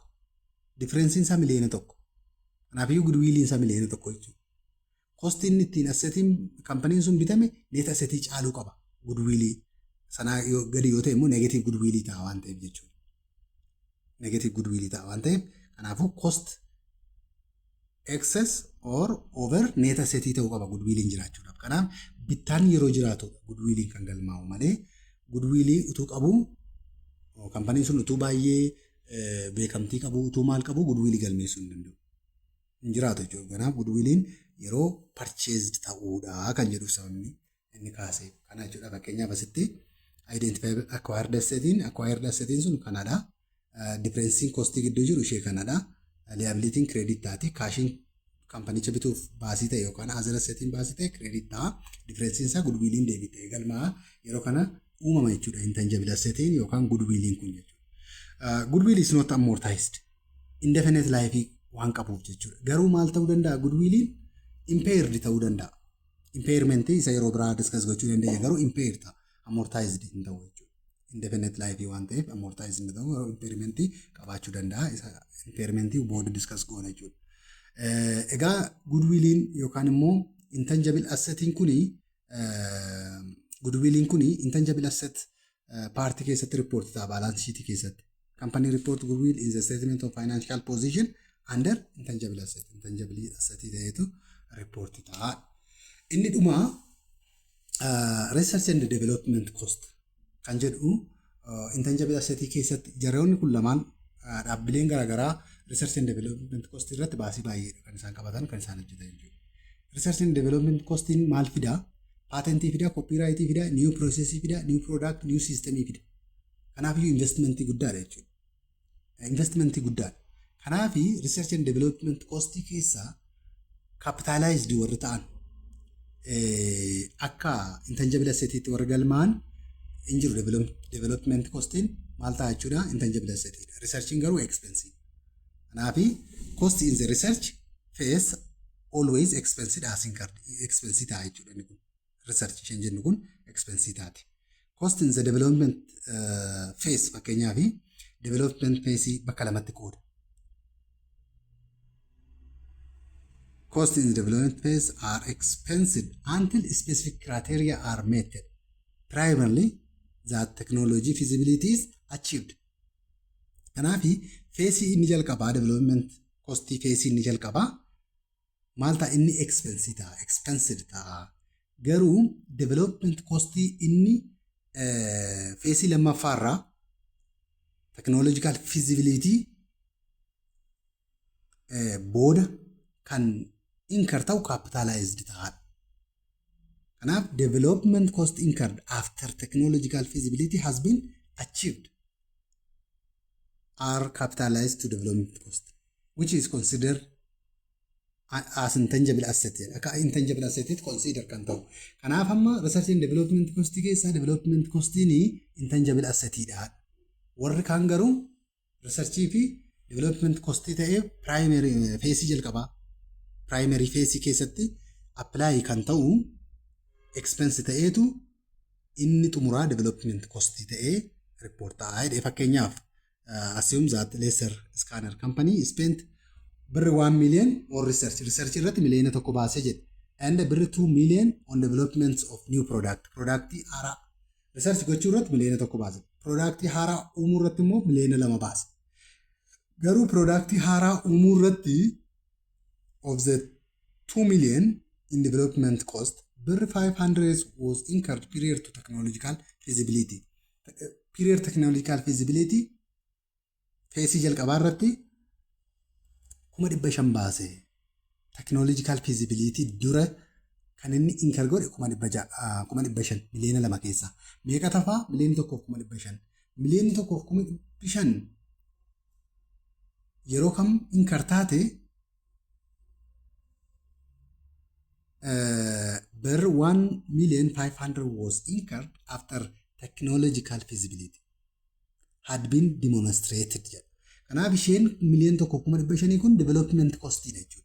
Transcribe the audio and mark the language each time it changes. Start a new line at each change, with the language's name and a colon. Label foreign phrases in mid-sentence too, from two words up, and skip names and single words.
Oromo: Differensiin isaa miliyoona 1. Kanaafiyyuu goodwilliin isaa miliyoona 1 jechuudha. Kostiin ittiin assetiin kaampaniin sun bitame net assetii caaluu qaba. Goodwill sanaa gadi yoo ta'e immoo
English: negative goodwill
Oromo: ta'a waan ta'eef jechuudha.
English: Negative goodwill
Oromo: ta'a waan ta'eef kanaafuu
English: cost excess or over net
Oromo: assetii ta'uu qaba goodwilliin jiraachuudhaaf. Kanaaf bittaan yeroo jiraatu goodwilliin kan galmaa'u malee goodwill utuu qabu kaampaniin sun utuu baay'ee beekamtii qabu utuu maal qabu goodwill galmeessuu hin danda'u. Hin jiraatu jechuudha. Kanaaf goodwilliin yeroo purchased ta'uudha kan jedhu sababni inni kaasee. Kana jechuudha fakkeenyaaf asitti
English: identify acquired
Oromo: assetiin sun kanadha. Differensiin costii gidduu jiru ishee kanadha. Liabilitiin credit taati. Kaashiin kaampanicha bituuf baasii ta'e yookaan other assetiin baasii ta'e credit ta'a. Differensiin isaa goodwilliin deebii ta'e galmaa yeroo kana uumama jechuudha. Intangible assetiin yookaan goodwilliin kun jechuudha.
English: Goodwill is not amortized. Indefinite life
Oromo: waan qabuuf jechuudha. Garuu maal ta'uu danda'a goodwilliin impaired ta'uu danda'a. Impairment isa yeroo biraa discuss gochuu dandeenya garuu impaired ta'a. Amortized hin ta'u jechuudha.
English: Indefinite life
Oromo: waan ta'eef amortized hin ta'u garuu impairment qabaachuu danda'a. Isa impairment booda discuss goona jechuudha. Egaa goodwilliin yookaan immoo intangible assetiin kuni goodwilliin kuni
English: intangible asset
Oromo: paartii keessatti riippoortii ta'a
English: balance sheet
Oromo: keessatti.
English: Company report goodwill in the statement of financial position under intangible asset. Intangible asset
Oromo: ta'etu riippoortii ta'a. Inni dhuma
English: research and development cost
Oromo: kan jedhu
English: intangible asset
Oromo: keessatti jaroonni kun lamaan dhaabbileen garaagaraa
English: research and development cost
Oromo: irratti baasii baay'ee kan isaan qabatan kan isaan hojjetan jechuudha.
English: Research and development
Oromo: costiin maal fidaa? Patentii fidaa, copyright fidaa,
English: new process
Oromo: fidaa,
English: new product, new system
Oromo: fidaa. Kanaafiyyuu investmentii guddaadha jechuudha. Investmentii guddaadha. Kanaafi
English: research and development
Oromo: costii keessaa capitalized warri ta'an akka intangible assetiitti warra galmaan hin jiru development costiin maal ta'a jechuudha intangible assetiidha. Researchiin garuu expensive.
English: Kanaafi cost in the research phase always expensive as incurred.
Oromo: Expensive ta'a jechuudha inni kun. Research isheen jennu kun expensive taati.
English: Cost in the development phase fakkeenyaaf development phase
Oromo: bakka lamatti qooda.
English: Cost in the development phase are expensive until specific criteria are met. Primarily, that technology feasibility is achieved.
Oromo: Kanaafi phase inni jalqabaa
English: development cost phase
Oromo: inni jalqabaa maal ta'a inni expensive ta'a. Garuu
English: development cost
Oromo: inni phase lammaffaarraa
English: technological feasibility
Oromo: booda kan incur ta'u capitalized ta'a.
English: Kanaaf development cost incurred after technological feasibility has been achieved are capitalized to development cost, which is considered as intangible asset.
Oromo: Akka
English: intangible asset consider
Oromo: kan ta'u. Kanaaf amma
English: research and development cost
Oromo: keessaa development costiin intangible assetidha. Warri kaan garuu research fi
English: development cost
Oromo: ta'ee
English: primary phase
Oromo: jalqabaa
English: primary phase
Oromo: keessatti apply kan ta'u expense ta'eetu inni xumuraa
English: development cost
Oromo: ta'ee report ta'a. Fakkeenyaaf
English: assume that laser scanner company spent birri 1 million on research
Oromo: irratti miliyoona tokko baasee jedhe
English: and birri 2 million on development of new product
Oromo: haaraa research gochuu irratti miliyoona tokko baase product haaraa uumuu irratti immoo miliyoona 2 baase. Garuu product haaraa uumuu irratti
English: of the 2 million in development cost birri 500 was incurred period to technological feasibility.
Oromo: Period
English: technological feasibility
Oromo: phase jalqabaa irratti 500 baase.
English: Technological feasibility
Oromo: dura kan inni incur godhe 500 miliyoona 2 keessa. Meeqa tafaa miliyoona 1.5. Miliyoona 1.5 yeroo kam incur taate
English: bir 1,500,000 was incurred after technological feasibility had been demonstrated.
Oromo: Kanaaf isheen miliyoona 1.5 kun
English: development cost
Oromo: jechuudha.